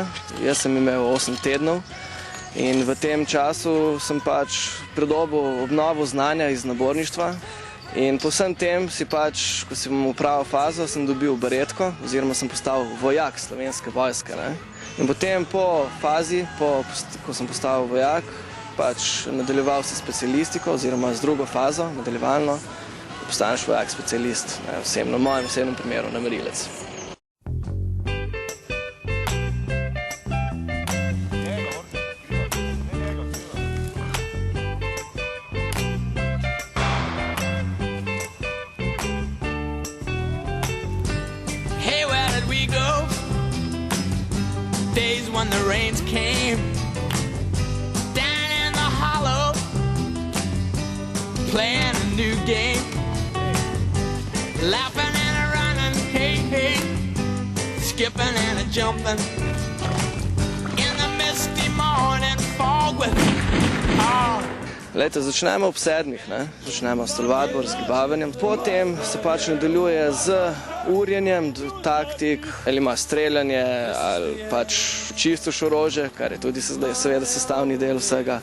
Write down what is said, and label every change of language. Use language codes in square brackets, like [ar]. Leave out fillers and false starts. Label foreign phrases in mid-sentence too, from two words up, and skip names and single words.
[sl] Jaz sem imel 8 tednov in v tem času sem pač pridobil obnovo znanja iz naborništva in po vsem tem si pač, ko sem opravil fazo, sem dobil baretko oziroma sem postal vojak Slovenske vojske. In potem po fazi, ko sem postal vojak, pač nadaljeval se specialistiko oziroma z drugo fazo, nadaljevalno, postaneš vojak specialist, v mojem osebnem primeru namerilec. [en] Hey, where did we go? Days when the rains came. Playing a new game, laughing and a running, hey, hey, skipping and a jumping, in the misty morning fog with [sl] Lejte, začnemo ob 7, začnemo s telovadbo, razgibavanjem, potem se pač nadaljuje z urjenjem, taktik, ali ima streljanje, ali pač čistoš orožje, kar je tudi seveda sestavni del vsega.